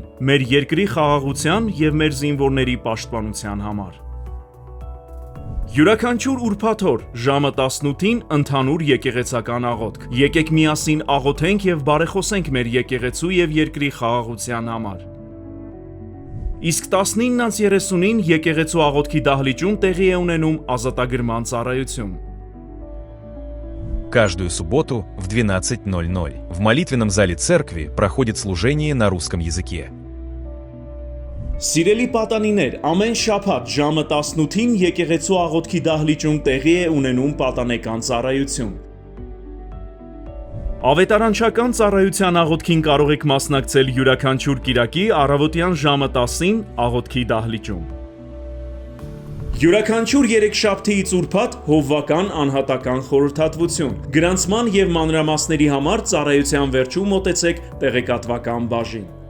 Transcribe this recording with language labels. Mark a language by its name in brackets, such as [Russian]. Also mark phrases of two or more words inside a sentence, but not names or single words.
[Armenian] մեր երկրի խաղաղության եւ մեր զինվորների պաշտպանության համար։ Յուրաքանչյուր ուրբաթ օր ժամը 18-ին ընդհանուր եկեղեցական աղոթք։ Եկեք միասին աղոթենք եւ բարեխոսենք մեր եկեղեցու եւ երկրի խաղաղության համար։ Իսկ 19:30-ին եկեղեցու աղոթքի դահլիճում տեղի է ունենում ազատագրման ծառայություն։ [Russian] Каждую субботу в 12:00 в молитвенном зале церкви проходит служение на русском языке. [Armenian] Սիրելի պատանիներ, ամեն շաբաթ ժամը 18-ին եկեղեցու աղոթքի դահլիճում տեղի է ունենում պատանեկան ծառայություն։ Ավետարանչական ծառայության աղոթքին կարող եք մասնակցել յուրաքանչյուր կիրակի առավոտյան ժամը 10-ին աղոթքի դահլիճում։ Յուրաքանչյուր երեքշաբթիից ուրբաթ հովվական անհատական խորհրդատվություն։ Գրանցման եւ մանրամասների համար ծառայության վերջում մոտեցեք տեղեկատվական բաժին։